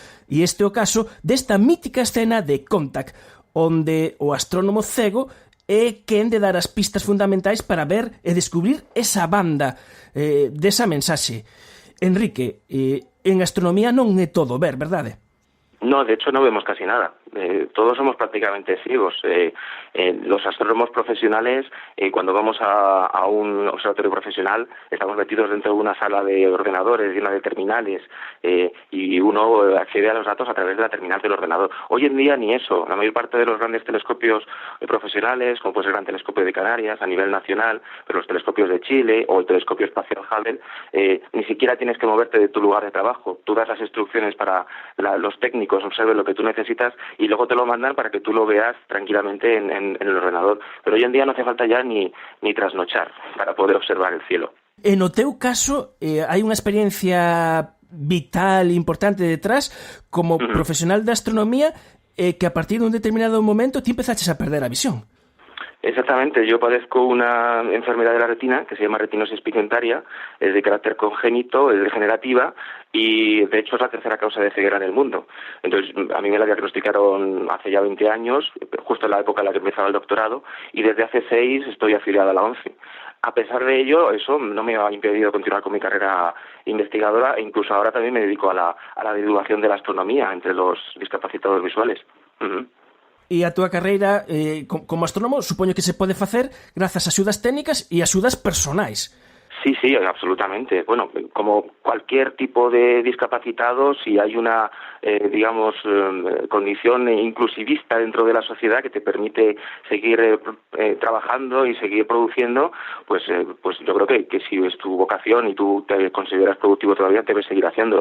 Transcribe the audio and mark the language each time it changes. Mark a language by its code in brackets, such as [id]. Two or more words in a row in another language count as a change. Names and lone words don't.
[gl] E este é o caso desta mítica escena de Contact, onde o astrónomo cego é quen de dar as pistas fundamentais para ver e descubrir esa banda desa mensaxe. Enrique, en astronomía non é todo ver, verdade? [es] No, de hecho no vemos casi nada. Todos somos prácticamente ciegos. Los astrónomos profesionales, cuando vamos a un observatorio profesional, estamos metidos dentro de una sala de ordenadores llena de terminales y uno accede a los datos a través de la terminal del ordenador. Hoy en día ni eso. La mayor parte de los grandes telescopios profesionales, como puede ser el Gran Telescopio de Canarias a nivel nacional, pero los telescopios de Chile o el telescopio espacial Hubble, ni siquiera tienes que moverte de tu lugar de trabajo. Tú das las instrucciones para los técnicos observen lo que tú necesitas y luego te lo mandan para que tú lo veas tranquilamente en el ordenador. Pero hoy en día no hace falta ya ni trasnochar para poder observar el cielo. [gl] En o teu caso, hai unha experiencia vital importante detrás como profesional de astronomía que a partir de un determinado momento ti empezaches a perder a visión. [es] Exactamente, yo padezco una enfermedad de la retina que se llama retinosis pigmentaria, es de carácter congénito, es degenerativa y de hecho es la tercera causa de ceguera en el mundo. Entonces a mí me la diagnosticaron hace ya 20 años, justo en la época en la que empezaba el doctorado, y desde hace 6 estoy afiliado a la ONCE. A pesar de ello, eso no me ha impedido continuar con mi carrera investigadora e incluso ahora también me dedico a la divulgación de la astronomía entre los discapacitados visuales. [gl] E a túa carreira como astrónomo supoño que se pode facer grazas a axudas técnicas e axudas personais. [es] Sí, absolutamente. Bueno, como cualquier tipo de discapacitado, si hay una, condición inclusivista dentro de la sociedad que te permite seguir trabajando y seguir produciendo, pues yo creo que si es tu vocación y tú te consideras productivo todavía, debes seguir haciendo.